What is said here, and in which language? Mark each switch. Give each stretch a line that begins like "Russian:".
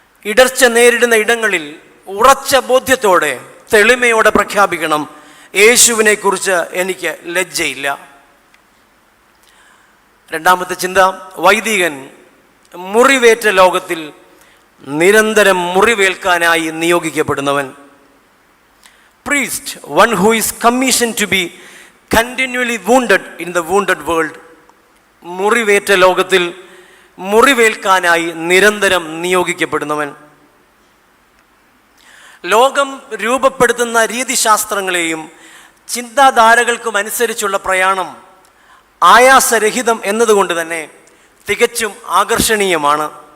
Malayalam: ഇടർച്ച നേരിടുന്ന ഇടങ്ങളിൽ ഉറച്ച ബോധ്യത്തോടെ, തെളിമയോടെ പ്രഖ്യാപിക്കണം, യേശുവിനെ കുറിച്ച് എനിക്ക് ലജ്ജയില്ല. രണ്ടാമത്തെ ചിന്ത, വൈദികൻ മുറിവേറ്റ ലോകത്തിൽ നിരന്തരം മുറിവേൽക്കാനായി നിയോഗിക്കപ്പെടുന്നവൻ.
English: Priest, one who is commissioned to be continually wounded in the wounded world.
Malayalam: മുറിവേറ്റ ലോകത്തിൽ മുറിവേൽക്കാനായി നിരന്തരം നിയോഗിക്കപ്പെടുന്നവൻ. ലോകം രൂപപ്പെടുത്തുന്ന രീതിശാസ്ത്രങ്ങളെയും ചിന്താധാരകൾക്കും അനുസരിച്ചുള്ള പ്രയാണം ആയാസരഹിതം എന്നതുകൊണ്ട് തന്നെ തികച്ചും ആകർഷണീയമാണ്.